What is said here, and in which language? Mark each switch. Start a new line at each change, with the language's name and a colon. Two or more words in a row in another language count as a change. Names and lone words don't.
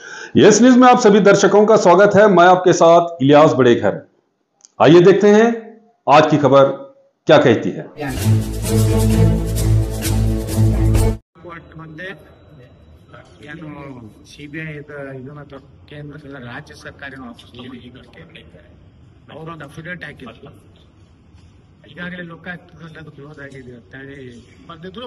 Hindi: यस न्यूज में आप सभी दर्शकों का स्वागत है। मैं आपके साथ इलियास बड़ेखर। आइए देखते हैं आज की खबर क्या कहती है।
Kannada: ಏನು ಸಿಬಿಐ ಇದನ್ನ ಕೇಂದ್ರ ರಾಜ್ಯ ಸರ್ಕಾರಿ ಅವರೊಂದು ಅಫಿಡೇಟ್ ಹಾಕಿದ್ರು. ಈಗಾಗಲೇ ಲೋಕಾಯುಕ್ತದಲ್ಲಿ ಅದು ಕ್ಲೋಸ್ ಆಗಿದೆ ಅಂತ ಹೇಳಿ ಬಂದಿದ್ರು.